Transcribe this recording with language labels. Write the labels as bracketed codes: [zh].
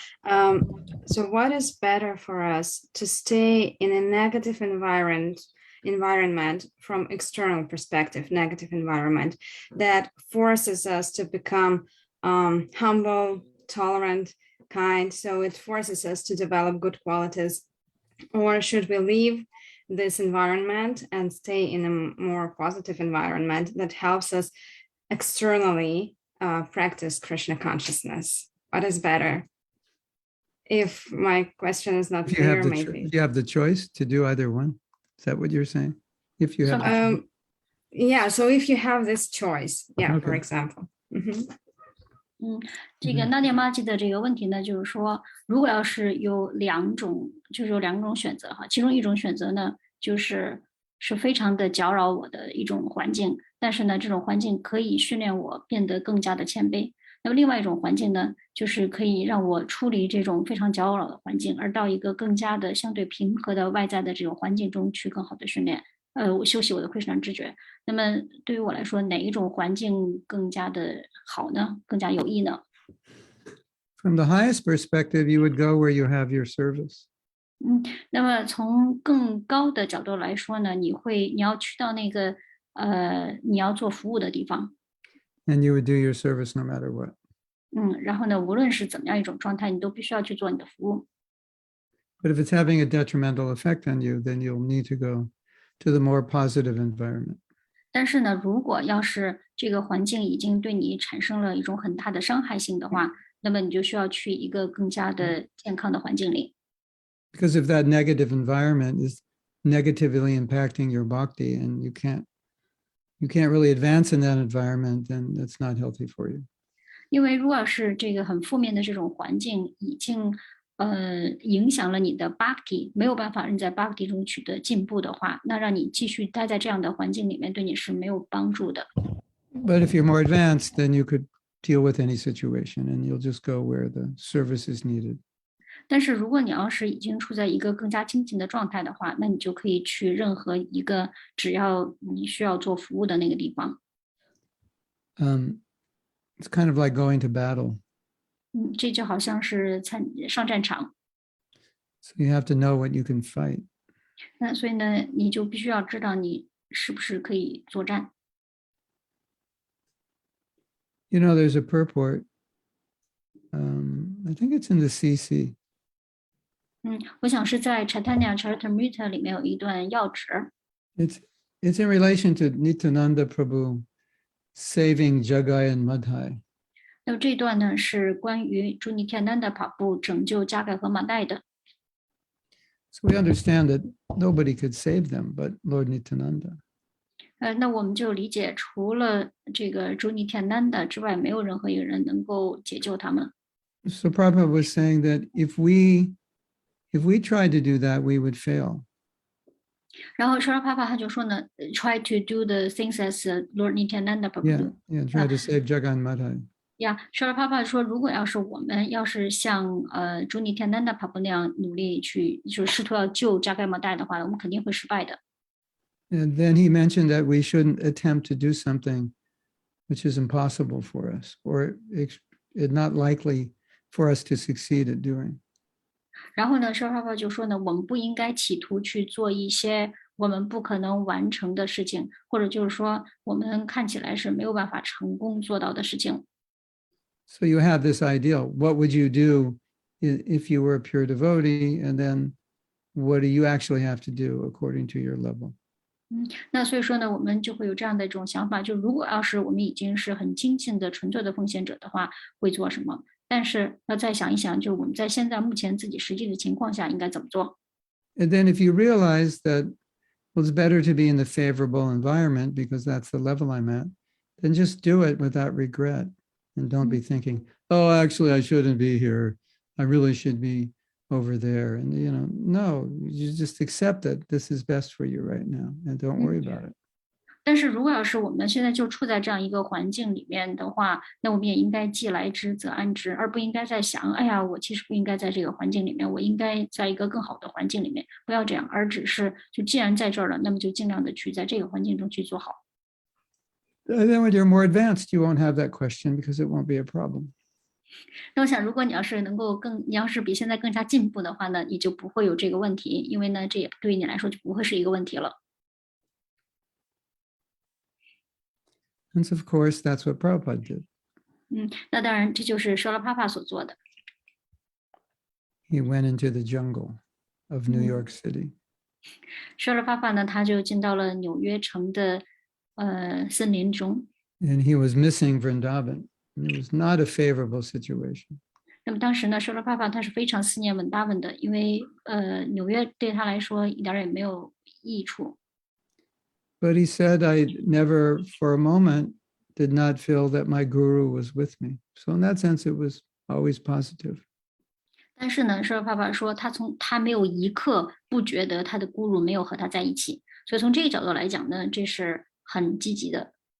[en] So what is better for us to stay in a negative environment from external perspective, negative environment that forces us to become humble, tolerant, kind, so it forces us to develop good qualities, or should we leave this environment and stay in a more positive environment that helps us externally practice Krishna consciousness? What is better? If my question is not clear, maybe. You have the choice to do either one. Is that what you're saying? If you have yeah, so if you have this choice, yeah, Okay. for example. [zh] 这个 Nadia Maji 的这个问题呢，就是说，如果要是有两种选择哈，其中一种选择呢，是非常的搅扰我的一种环境，但是呢，这种环境可以训练我变得更加的谦卑。那么另外一种环境呢，就是可以让我出离这种非常搅扰的环境，而到一个更加的相对平和的外在的这种环境中去更好的训练，我修习我的 Krishna 知觉。那么对于我来说，哪一种环境更加的好呢？更加有益呢？ [en] From the highest perspective, you would go where you have your service. [zh] 那么从更高的角度来说呢，你要去到那个你要做服务的地方。 [en] And you would do your service no matter what. [zh] 然后呢，无论是怎么样一种状态，你都必须要去做你的服务。 [en] But if it's having a detrimental effect on you, then you'll need to go to the more positive environment. [zh] 但是呢，如果要是这个环境已经对你产生了一种很大的伤害性的话，那么你就需要去一个更加的健康的环境里。 [en] Because if that negative environment is negatively impacting your bhakti and you can't really advance in that environment, then that's not healthy for you. [zh] 因为如果是这个很负面的这种环境已经影响了你的 bhakti， 没有办法让你在 bhakti 中取得进步的话，那让你继续待在这样的环境里面，对你是没有帮助的。 [en] But if you're more advanced, then you could deal with any situation and you'll just go where the service is needed. [zh] 但是如果你要是已经处在一个更加精进的状态的话，那你就可以去任何一个只要你需要做服务的那个地方。 [en] It's kind of like going to battle. [zh] 这就好像是上战场。 [en] So you have to know what you can fight. [zh] 那所以呢，你就必须要知道你是不是可以作战。 [en] You know, there's a purport. I think it's in the CC. [zh] 我想是在 Chaitanya Charitamrita 里面有一段要旨。 [en] It's in relation to Nityananda Prabhu saving Jagai and Madhai. [zh] 那么这段呢是关于朱尼天南的跑步拯救加盖和马代的。 [en] So we understand that nobody could save them but Lord Nityananda. [zh] 那我们就理解，除了这个朱尼天南的之外，没有任何一个人能够解救他们。 [en] So Prabhupada was saying that if we tried to do that, we would fail. [zh] 然后 Srila Prabhupada 他就说呢， [en] try to do the things as Lord Nityananda Prabhu Yeah, do. yeah, try to save Jagan Madhai. [zh] Srila Prabhupada 说，如果要是我们要是像朱尼天南的 Prabhu 那样努力去，就是试图要救加盖摩代的话，我们肯定会失败的。 [en] And then he mentioned that we shouldn't attempt to do something which is impossible for us, or it's not likely for us to succeed at doing. [zh] 然后呢，Srila Prabhupada 就说呢，我们不应该企图去做一些我们不可能完成的事情，或者就是说我们看起来是没有办法成功做到的事情。 [en] So you have this ideal. What would you do if you were a pure devotee? And then what do you actually have to do according to your level? [zh] 那所以说呢，我们就会有这样的一种想法，就如果要是我们已经是很精进的、纯粹的奉献者的话，会做什么？但是要再想一想，就我们在现在目前自己实际的情况下应该怎么做。 [en] And then if you realize that, well, it's better to be in the favorable environment because that's the level I'm at, then just do it without regret. And don't be thinking, oh, actually, I shouldn't be here. I really should be over there. And, no, you just accept that this is best for you right now and don't worry about it. [zh] 但是如果要是我们现在就处在这样一个环境里面的话，那我们也应该既来之则安之，而不应该在想，哎呀，我其实不应该在这个环境里面，我应该在一个更好的环境里面，不要这样，而只是就既然在这儿了，那么就尽量的去在这个环境中去做好。 [en] And then when you're more advanced, you won't have that question because it won't be a problem. [zh] 那我想，如果你要是你要是比现在更加进步的话呢，你就不会有这个问题，因为呢，这也对于你来说就不会是一个问题了。 [en] And so, of course, that's what Prabhupada did. [zh] 那当然，这就是舍拉帕帕所做的。 [en] He went into the jungle of New York City. [zh] 舍拉帕帕呢，他就进到了纽约城的森林中。 [en] And he was missing Vrindavan. It was not a favorable situation. [zh] 那么当时呢，舍拉帕帕他是非常思念文达文的，因为纽约对他来说一点也没有益处。 [en] But he said, I never for a moment did not feel that my guru was with me. So in that sense, it was always positive. [zh] 但是呢，舍拉帕帕说，他没有一刻不觉得他的咕噜没有和他在一起，所以从这个角度来讲呢，这是很积极的。